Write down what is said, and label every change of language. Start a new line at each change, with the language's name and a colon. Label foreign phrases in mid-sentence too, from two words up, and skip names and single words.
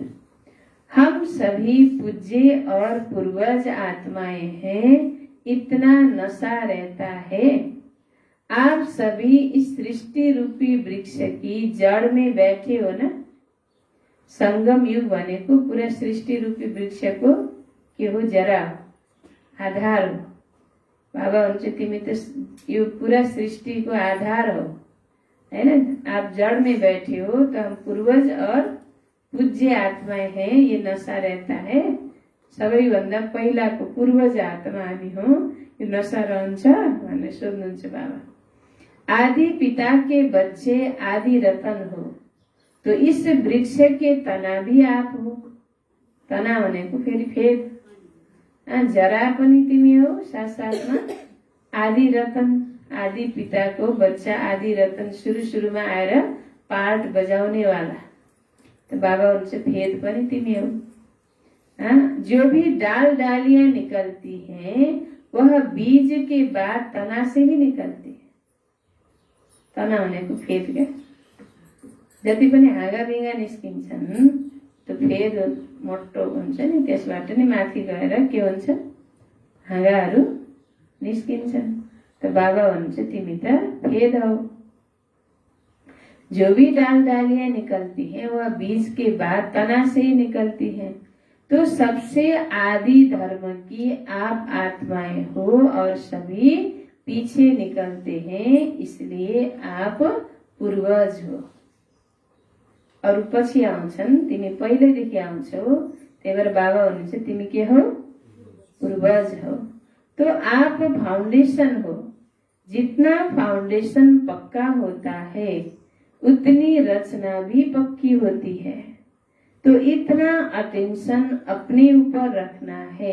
Hindi: हम सभी पूज्य और पूर्वज आत्माएं हैं, इतना नशा रहता है। आप सभी इस सृष्टि रूपी वृक्ष की जड़ में बैठे हो ना।
Nepali: संगम युग भनेको पूरा सृष्टि रूपी वृक्षको के हो? जरा आधार हो। बाबा हुन्छ तिमी त यो पूरा सृष्टिको आधार हो, हैन?
Hindi: आप जड़ में बैठे हो, तो हम पूर्वज और पूज्य आत्माएं हैं, ये नशा रहता है।
Nepali: सबैभन्दा पहिलाको पूर्वज आत्मा हामी हौ, यो नशा रहन्छ भनेर सोध्नुहुन्छ बाबा।
Hindi: आदि पिता के बच्चे आदि रतन हो, तो इस वृक्ष के तना भी आप हो।
Nepali: तना भनेको फेरि फेद, जरा पनि तिमी हो, साथसाथमा आदि रतन, आदि पिताको बच्चा आदि रतन सुरुमा आएर पार्ट बजाउने वाला।
Hindi: तो बाबा उनसे
Nepali: फेद पनि तिमी हो।
Hindi: जो भी डाल डालियां निकलती हैं वह बीज के बाद तना से ही निकलती है।
Nepali: तना भनेको फेद क्या? जति पनि हाँगा बिगा निस्किन्छन् त्यो फेद मोटो हुन्छ नि, त्यसबाट नै माथि गएर के हुन्छ? हाँगाहरू निस्किन्छन्। तो बाबा भन्नुहुन्छ तिमी त फेद हो।
Hindi: जो भी डाल डालियां निकलती हैं वह बीज के बाद तना से ही निकलती हैं। तो सबसे आदि धर्म की आप आत्माएं हो और सभी पीछे निकलते हैं, इसलिए आप पूर्वज हो।
Nepali: और पछि आउँछन्, तिमी पहिलेदेखि आउँछौ, त्यही भएर बाबा भन्नुहुन्छ तिमी के हो?
Hindi: पूर्वज हो। तो आप फाउंडेशन हो। जितना फाउंडेशन पक्का होता है उतनी रचना भी पक्की होती है। तो इतना अटेंशन अपने ऊपर रखना है।